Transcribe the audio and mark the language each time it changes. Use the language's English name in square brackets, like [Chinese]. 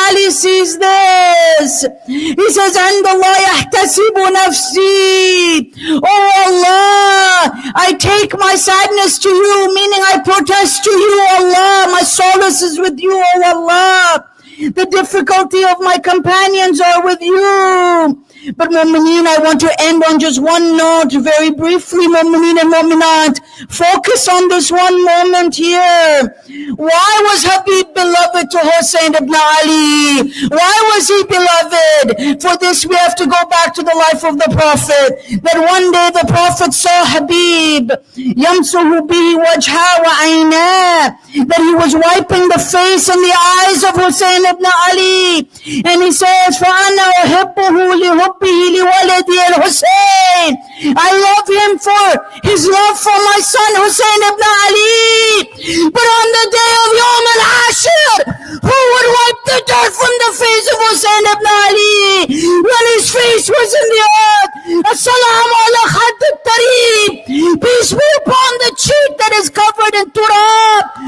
[English] says, [Arabic] عند الله يحتسب نفسي. [English] Oh Allah, I take my sadness to you, meaning I protest to you, Allah. My solace is with you, oh Allah. The difficulty of my companions are with you. But Mu'mineen, I want to end on just one note, very briefly, Mu'mineen and Mu'minat. Focus on this one moment here. Why was Habib beloved to Hussein ibn Ali? Why was he beloved? For this we have to go back to the life of the Prophet. That one day the Prophet saw Habib, [Arabic] يَمْسُهُ بِهِ وَجْهَا وَعَيْنَا, [English] that he was wiping the face and the eyes of Hussein ibn Ali. And he says, [Arabic] فَأَنَا أُحِبُّهُ لِحُبِّهِ لِوَلَدِي الْحُسَيْنِ. [English] I love him for his love for my son Hussein ibn Ali. But on the day of Yawm al-Ashir, who would wipe the dirt from the face of Hussein ibn Ali when his face was in the earth? [Arabic] As-salamu ala khadd al-tarib. [English] Peace be upon the cheek that is covered in turab.